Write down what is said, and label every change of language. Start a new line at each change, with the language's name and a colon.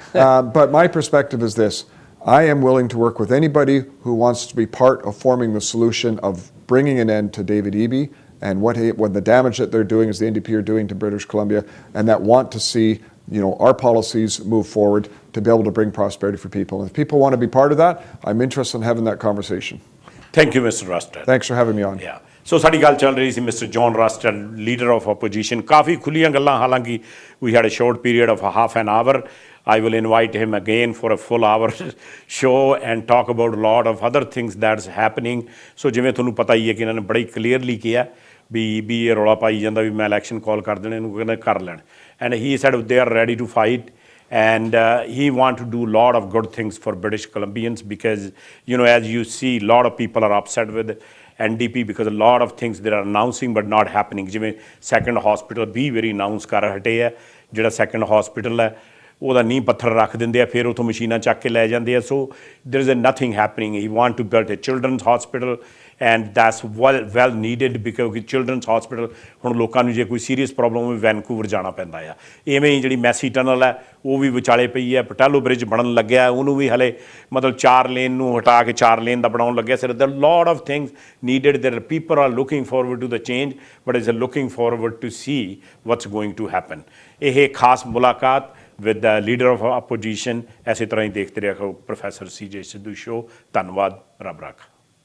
English: But my perspective is this. I am willing to work with anybody who wants to be part of forming the solution of bringing an end to David Eby and what the damage that they're doing as the NDP are doing to British Columbia, and that want to see our policies move forward to be able to bring prosperity for people. And if people want to be part of that, I'm interested in having that conversation. Thank you, Mr. Rustad. Thanks for having me on. Yeah.
Punjabi: So ਸਾਡੀ ਗੱਲ ਚੱਲ ਰਹੀ ਸੀ mister John Rustad, leader of opposition. ਕਾਫੀ ਖੁੱਲੀਆਂ ਗੱਲਾਂ, ਹਾਲਾਂਕਿ
English: we had a short period of half an hour. I will invite him again for a full hour show and talk about a lot of other things that's happening.
Punjabi: So ਜਿਵੇਂ ਤੁਹਾਨੂੰ ਪਤਾ ਹੀ ਹੈ ਕਿ ਇਹਨਾਂ ਨੇ ਬੜੀ ਕਲੀਅਰਲੀ ਕਿਹਾ ਵੀ ਇਹ ਰੌਲਾ ਪਾਈ ਜਾਂਦਾ ਵੀ ਮੈਂ ਇਲੈਕਸ਼ਨ ਕਾਲ ਕਰ ਦੇਣੇ, ਇਹਨੂੰ ਕਹਿੰਦੇ ਕਰ ਲੈਣ।
English: And he said they are ready to fight. And he want to do a lot of good things for British Columbians because, as you see, a lot of people are upset with NDP because a lot of things they are announcing but not happening.
Punjabi: ਜਿਵੇਂ second hospital ਵੀ very announce ਕਰ ਹਟੇ ਆ, ਜਿਹੜਾ second hospital ਹੈ ਉਹਦਾ ਨੀਂਹ ਪੱਥਰ ਰੱਖ ਦਿੰਦੇ ਆ, ਫਿਰ ਉੱਥੋਂ ਮਸ਼ੀਨਾਂ ਚੱਕ ਕੇ ਲੈ ਜਾਂਦੇ ਆ।
English: So there is nothing happening. He want to build a children's hospital and that's well needed because children's hospital
Punjabi: ਹੁਣ ਲੋਕਾਂ ਨੂੰ ਜੇ ਕੋਈ ਸੀਰੀਅਸ ਪ੍ਰੋਬਲਮ ਹੋਵੇ ਵੈਨਕੂਵਰ ਜਾਣਾ ਪੈਂਦਾ ਆ। ਇਵੇਂ ਹੀ ਜਿਹੜੀ ਮੈਸੀ ਟਨਲ ਹੈ ਉਹ ਵੀ ਵਿਚਾਲੇ ਪਈ ਹੈ। ਪਟੈਲੋ ਬ੍ਰਿਜ ਬਣਨ ਲੱਗਿਆ, ਉਹਨੂੰ ਵੀ ਹਲੇ ਮਤਲਬ 4 ਲੇਨ ਨੂੰ ਹਟਾ ਕੇ 4 ਲੇਨ ਦਾ ਬਣਾਉਣ ਲੱਗਿਆ।
English: Sir there are lot of things needed. There are people are looking forward to the change but is looking forward to see what's going to happen.
Punjabi: ਇਹ ਖਾਸ ਮੁਲਾਕਾਤ
English: with the leader of opposition।
Punjabi: ਇਸੇ ਤਰ੍ਹਾਂ ਹੀ ਦੇਖਦੇ ਰਹੋ ਪ੍ਰੋਫੈਸਰ CJ ਸਿੱਧੂ ਸ਼ੋ। ਧੰਨਵਾਦ, ਰੱਬ ਰਾਖਾ।